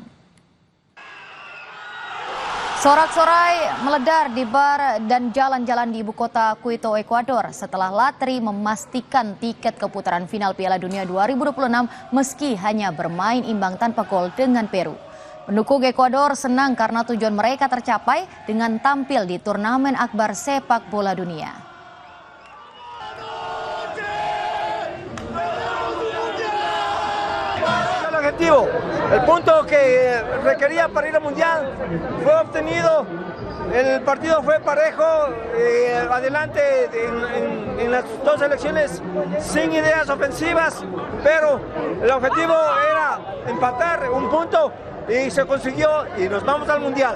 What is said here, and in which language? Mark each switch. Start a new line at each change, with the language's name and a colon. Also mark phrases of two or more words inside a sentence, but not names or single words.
Indonesian: Sorak-sorai meledar di bar dan jalan-jalan di ibu kota Quito, Ekuador setelah Latri memastikan tiket ke putaran final Piala Dunia 2026 meski hanya bermain imbang tanpa gol dengan Peru. Pendukung Ekuador senang karena tujuan mereka tercapai dengan tampil di turnamen akbar sepak bola dunia.
Spanish: El punto que requería para ir al Mundial fue obtenido, el partido fue parejo, adelante en las dos selecciones sin ideas ofensivas, pero el objetivo era empatar un punto y se consiguió y nos vamos al Mundial.